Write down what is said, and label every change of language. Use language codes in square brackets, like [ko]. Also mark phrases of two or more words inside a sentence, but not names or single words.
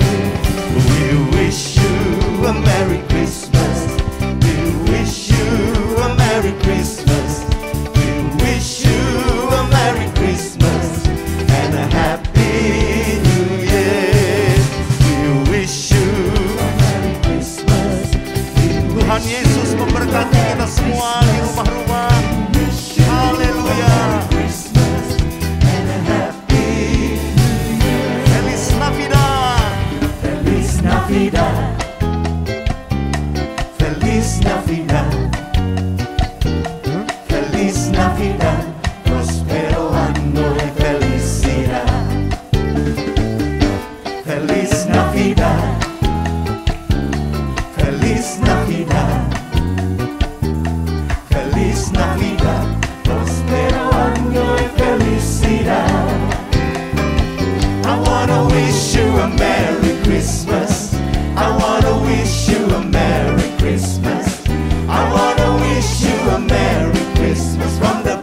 [en] We wish you a Merry Christmas. We wish you a Merry Christmas. We wish you a Merry Christmas and a Happy New Year. We wish you [id] Tuhan Yesus memberkati kita semua di rumah-rumah. Haleluya. [es] Feliz Navidad. Feliz Navidad. Feliz Navidad. Feliz Navidad. Prospero año y felicidad. Feliz Navidad. Feliz Navidad, Feliz Navidad, prospero año y felicidad. [en] I wanna wish you a Merry Christmas. I wanna wish you a Merry Christmas. I wanna wish you a Merry Christmas.